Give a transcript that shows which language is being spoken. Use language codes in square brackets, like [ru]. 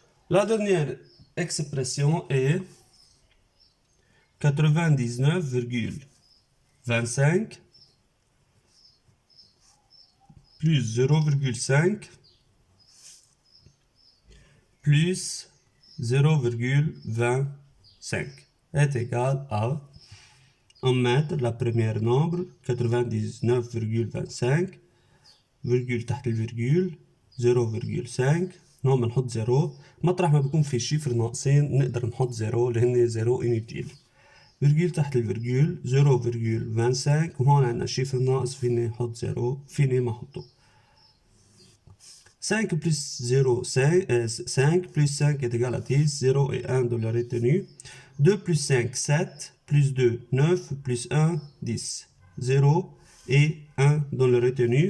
[fr] La dernière expression est 99,25 plus 0,5 plus 0,25 est égal à, en mètres, la première nombre 99,25 virgule [ar] تحت الفيرجول [fr] 0,5. [ar] هون بنحط 0 مطرح ما بيكون في شيفر ناقصين نقدر نحط 0 لهن 0 inutile. فيرجول تحت الفيرجول 0,25 وهون عندنا شيفر ناقص فيني نحط 0 فيني ما احطه. [fr] 5 plus 0 5 plus 5 est égal à 10, 0 et 1 dans la retenue. 2 plus 5 7, plus 2 9, plus 1 10, 0 et 1 dans la retenue.